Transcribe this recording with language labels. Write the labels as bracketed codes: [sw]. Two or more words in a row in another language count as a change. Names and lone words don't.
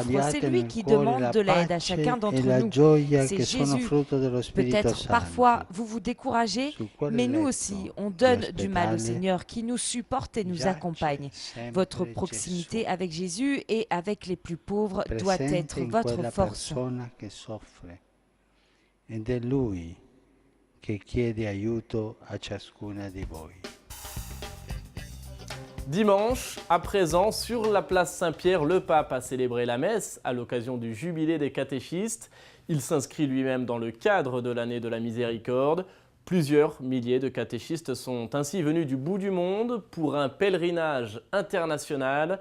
[fr] C'est lui qui demande de l'aide à chacun d'entre nous. C'est Jésus. Peut-être parfois vous vous découragez, mais nous aussi, on donne du mal au Seigneur qui nous supporte et nous accompagne. Votre proximité avec Jésus et avec les plus pauvres doit être votre force. [it] Ed è Lui che chiede aiuto a ciascuna di voi. [fr] Dimanche, à présent, sur la place Saint-Pierre, le pape a célébré la messe à l'occasion du jubilé des catéchistes. Il s'inscrit lui-même dans le cadre de l'année de la miséricorde. Plusieurs milliers de catéchistes sont ainsi venus du bout du monde pour un pèlerinage international.